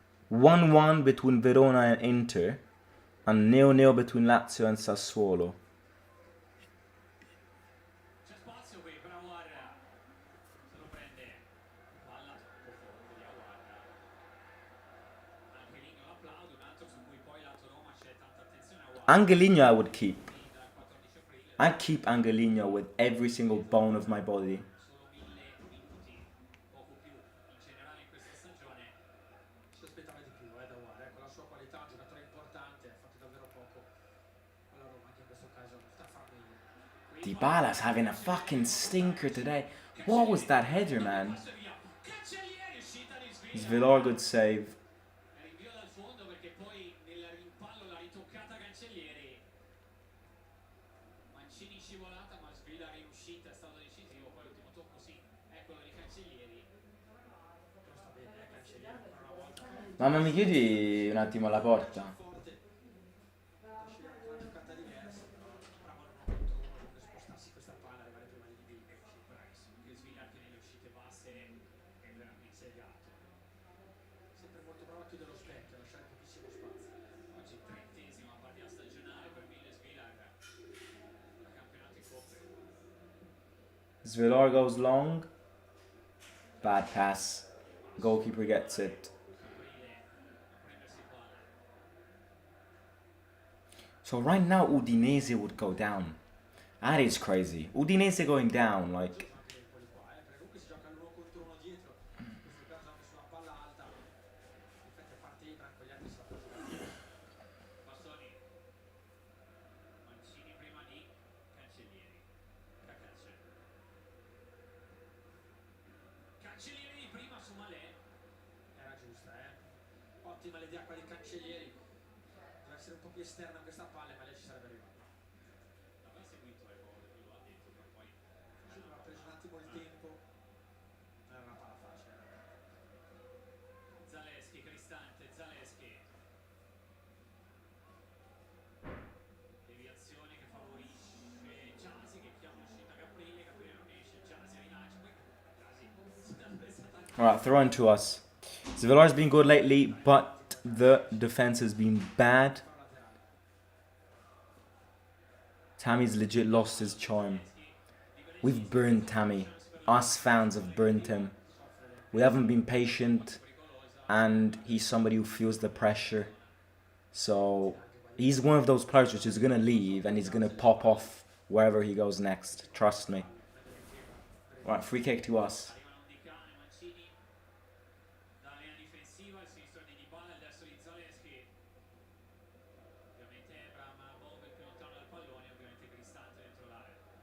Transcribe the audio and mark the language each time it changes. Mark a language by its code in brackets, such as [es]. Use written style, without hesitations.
[en] One between Verona and Inter, and 0-0 between Lazio and Sassuolo. [it] C'è spazio qui per Aouar, se lo prende, palla troppo forte di Aouar. Anche Ligno l'applaude, un altro su cui poi lato Roma c'è tanta attenzione. Aouar [en] Angelino I would keep. I keep Angelino with every single bone of my body. [it] Solo 1000 minuti, poco più in generale in questa stagione. Si aspettava di più da War, con la sua qualità, un giocatore importante, ha fatto davvero poco con la Roma, anche in questo caso sta a far meglio. [en] Dybala's having a fucking stinker today. What was that header, man? [it] Cancellieri, uscita di [en] It's [it] Svila. [en] Villar, good save. [it] Rinvio dal fondo perché poi nel rimpallo l'ha ritoccata Cancellieri. Mancini scivolata, ma Svila in uscita, è stato decisivo. Poi l'ultimo tocco sì, eccolo di Cancellieri. Però sta bene, Cancellieri ancora una volta. Mamma, mi chiudi un attimo la porta? Forte. Cancellieri una giocata diversa, però bravo l'uno contro uno, comunque spostarsi questa palla, arrivare prima di Di. Sì, bravissimo. Che Svila che nelle uscite basse è veramente legato. Sempre molto bravo a chiudere lo specchio, a lasciare pochissimo spazio. Oggi 30ª partita stagionale per Mille Svilar da campionato in coppe. [en] Villar goes long. Bad pass. Goalkeeper gets it. [it] Aprile a prendersi palla. [en] So right now Udinese would go down. That is crazy. Udinese going down, like... [it] Anche Empoli qua, perché comunque si gioca l'uno contro uno dietro. In questo caso anche sulla palla alta. In effetti a parte Ibra con gli altri si va a giocare. Bastoni. Mancini prima di Cancellieri. Cacace. Cancellieri di prima su Malè. Era giusta, ottima l'idea qua di Cancellieri. Deve essere un po' più esterna questa palla, ma lei ci sarebbe arrivato. Aveva seguito le cose, lui lo ha detto, però poi Forse aveva preso un attimo il tempo. Non era una palla facile. Zaleschi, Cristante, Zaleschi. Deviazione che favorisce Giasi che chiama uscita Caprile, Caprile non esce, Giasi rilancia, poi Giasi si dà presa tanto. [en] Alright, throw in to us. Villar's been good lately, but the defense has been bad. Tammy's legit lost his charm. We've burned Tammy. Us fans have burned him. We haven't been patient, and he's somebody who feels the pressure. So he's one of those players which is gonna leave and he's gonna pop off wherever he goes next. Trust me. Right, free kick to us. [it] Arrivano Di Cane, Mancini dalla linea difensiva, il sinistro di Dybala, il destro di Zaleschi. Ovviamente Ebram muove più lontano dal pallone, ovviamente Cristante dentro l'area.